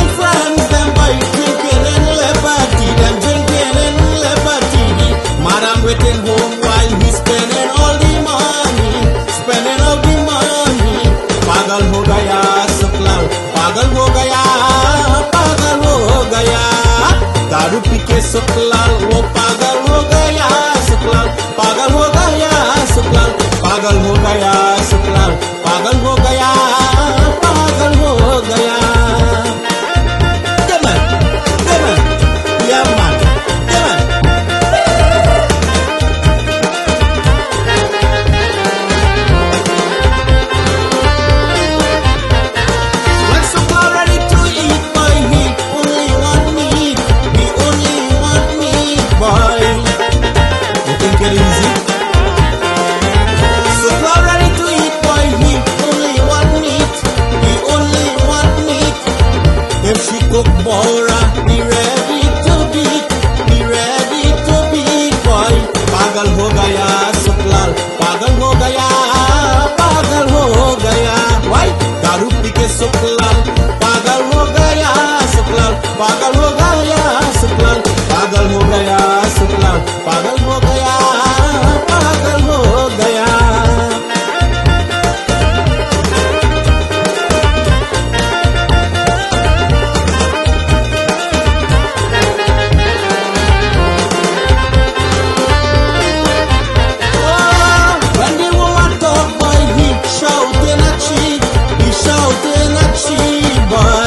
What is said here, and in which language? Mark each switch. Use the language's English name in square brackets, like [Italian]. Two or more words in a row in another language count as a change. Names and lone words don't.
[English] his friends, them boy drinking in liberty, them drinking in liberty. Madam waiting home while he's spending all the money, spending all the money. [Hindi] पागल हो गया सुकलाल, पागल हो गया, पागल हो गया. दारू पी के सुकलाल वो पागल हो गया सुकलाल पागल हो गया सुकलाल पागल हो गया सुकलाल पागल हो गया पागल हो गया [English] Come on, yeah man, come on. When Suklal ready to eat boy, he only want meat, he only want meat boy. You think it easy? Suklal ready to eat boy, he only want meat, he only want meat. If she cook bora, be ready to beat, be ready to beat boy. [Hindi] पागल हो गया सुकलाल, पागल हो गया, पागल हो गया. [English] Why? [Hindi] दारू पी के सुकलाल पागल हो गया सुकलाल पागल हो गया सुकलाल पागल हो गया सुकलाल पागल हो गया पागल हो गया [English] When the woman talk boy, he shouting at she, he shouting at she boy.